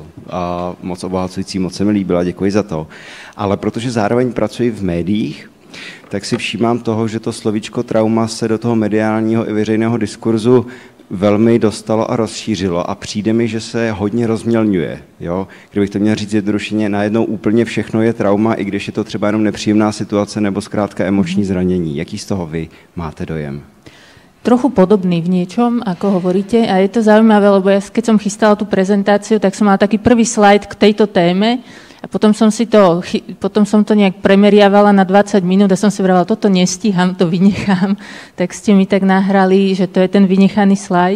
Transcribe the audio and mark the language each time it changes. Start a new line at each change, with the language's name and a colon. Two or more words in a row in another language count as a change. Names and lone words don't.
Czech: A moc obohacující, moc se mi líbila, děkuji za to. Ale protože zároveň pracuji v médiích, tak si všímám toho, že to slovíčko trauma se do toho mediálního i veřejného diskurzu velmi dostalo a rozšířilo a přijde mi, že se hodně rozmělňuje. Jo? Kdybych to měl říct zjednodušeně, najednou úplně všechno je trauma, i když je to třeba jenom nepříjemná situace nebo zkrátka emoční zranění. Jaký z toho vy máte dojem?
Slovak: Trochu podobný v niečom, ako hovoríte, a je to zaujímavé, lebo ja keď som chystala tú prezentáciu, tak som mala taký prvý slajd k tejto téme a potom som to nejak premeriavala na 20 minút a som si vravala, toto nestíham, to vynechám, tak ste mi tak nahrali, že to je ten vynechaný slajd.